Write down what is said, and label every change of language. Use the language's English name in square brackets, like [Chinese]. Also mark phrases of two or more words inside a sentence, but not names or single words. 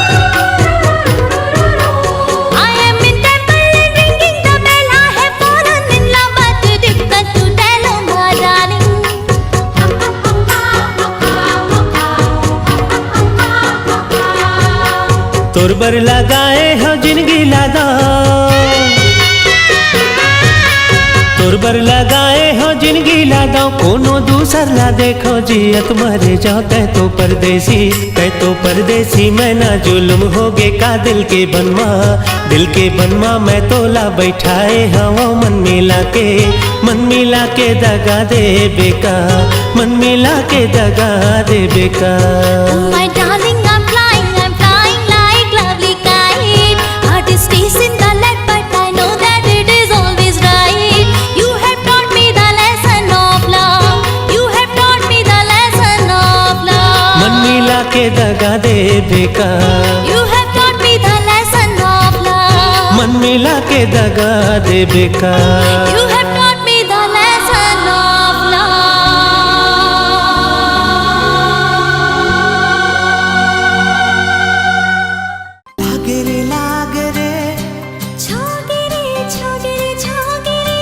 [English] I am in temple and ringing the bell. I have fallen in love, but difficult to tell, oh my darling. [Chhattisgarhi] तोर बर लगाए हो जिंदगी लादा, तोर बर लगाए हो जिंदगी लादा कोनो दूसर ला देखो जियत मरे जाओ। तै तो परदेसी मैं ना जुल्म होगे का दिल के बनवा मैं तोला बैठाए हवा मन मिला के दगा दे बेका, मन मिला के दगा दे बेका। [English] Oh my darling, I'm flying like lovely kite. Heart is chasing the light, but I know that it is always right. You have taught me the lesson of love. You have taught me the lesson of love. [Chhattisgarhi] मन मिला के दगा दगा दे बेका। [English] You have taught me the lesson of love. [Chhattisgarhi] मन मिला के दगा दे बेका। [English] You have taught me the lesson of love. [Chhattisgarhi] लागे रे छागेरे छागेरे छागेरे